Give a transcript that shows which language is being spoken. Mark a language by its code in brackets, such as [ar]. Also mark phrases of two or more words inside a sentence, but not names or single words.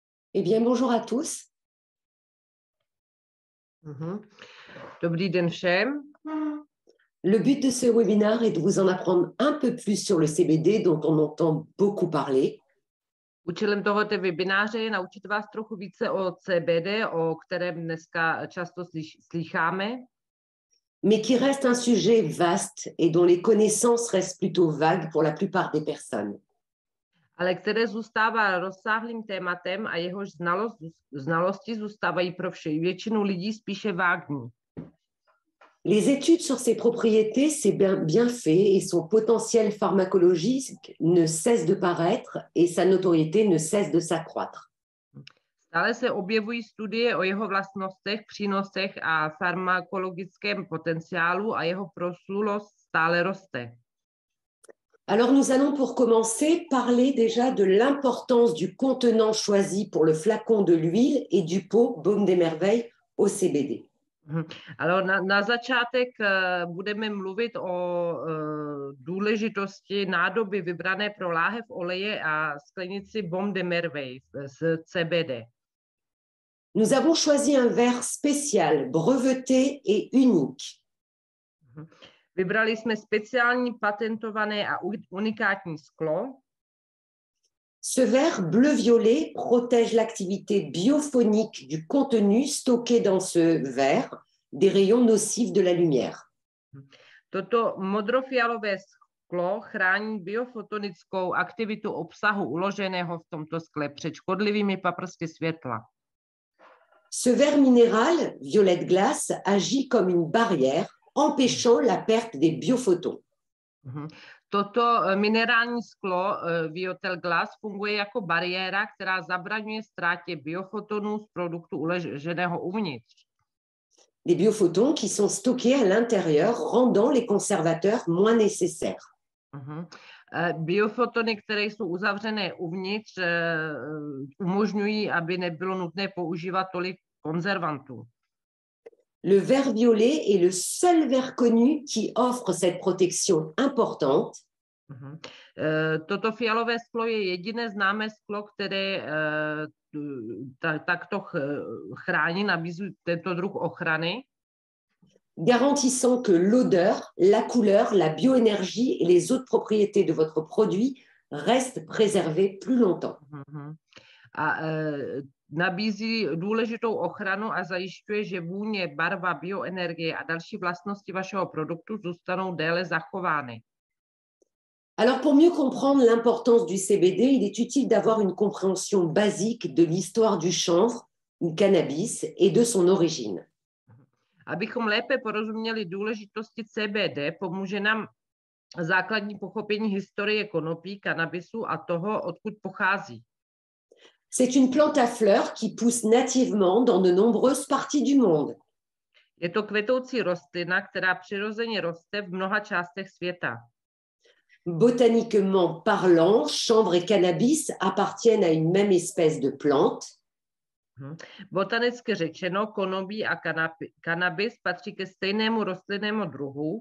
[fr] Eh bien, bonjour à tous. [cs] Dobrý den všem. [fr] Le but de ce webinaire est de vous en apprendre un peu plus sur le CBD dont on entend beaucoup parler. [cs] Účelem tohoto webináře je naučit vás trochu více o CBD, o kterém dneska často slýcháme. [fr] Mais qui reste un sujet vaste et dont les connaissances restent plutôt vagues pour la plupart des personnes. [cs] Ale které zůstává rozsáhlým tématem a jehož znalosti zůstávají pro většinu lidí spíše vágní. [fr] Les études sur ses propriétés, ses bienfaits et son potentiel pharmacologique ne cessent de paraître et sa notoriété ne cesse de s'accroître. [cs] Stále se objevují studie o jeho vlastnostech, přínosech a farmakologickém potenciálu a jeho proslulost stále roste. [fr] Alors nous allons pour commencer parler déjà de l'importance du contenant choisi pour le flacon de l'huile et du pot Baume des Merveilles au CBD. [cs] Ale na začátek budeme mluvit o důležitosti nádoby vybrané pro láhev oleje a sklenici Baume de Merveille z CBD. [fr] Nous avons choisi un verre spécial, breveté et unique. [cs] Vybrali jsme speciální, patentované a unikátní sklo. [fr] Ce verre bleu-violet protège l'activité biophonique du contenu stocké dans ce verre des rayons nocifs de la lumière. [cs] Toto modrofialové sklo chrání biofotonickou aktivitu obsahu uloženého v tomto skle před škodlivými paprsky světla. [fr] Ce verre minéral, violette glace, agit comme une barrière, empêchant la perte des biophotons. [cs] Toto minerální sklo Viotel Glass funguje jako bariéra, která zabraňuje ztrátě biofotonů z produktu uloženého uvnitř. [fr] Des biophotons qui sont stockés à l'intérieur, rendant les conservateurs moins nécessaires. [cs] Biofotony, které jsou uzavřené uvnitř, umožňují, aby nebylo nutné používat tolik konzervantů. [fr] Le verre violet est le seul verre connu qui offre cette protection importante. [cs] Toto fialové sklo je jediné známé sklo, které takto chrání, nabízí tento druh ochrany. [fr] Garantissant que l'odeur, la couleur, la bioénergie et les autres propriétés de votre produit restent préservées plus longtemps. [cs] A nabízí důležitou ochranu a zajišťuje, že vůně, barva, bioenergie a další vlastnosti vašeho produktu zůstanou déle zachovány. [fr] Alors, pour mieux comprendre l'importance du CBD, il est utile d'avoir une compréhension basique de l'histoire du chanvre, du cannabis et de son origine. [cs] Abychom lépe porozuměli důležitosti CBD, pomůže nám základní pochopení historie konopí, kanabisu a toho, odkud pochází. [fr] C'est une plante à fleurs qui pousse nativement dans de nombreuses parties du monde. [cs] Je to kvetoucí rostlina, která přirozeně roste v mnoha částech světa. [fr] Botaniquement parlant, chanvre et cannabis appartiennent à une même espèce de plante. [cs] Botanicky řečeno, konopí a kanabis patří ke stejnému rostlinnému druhu.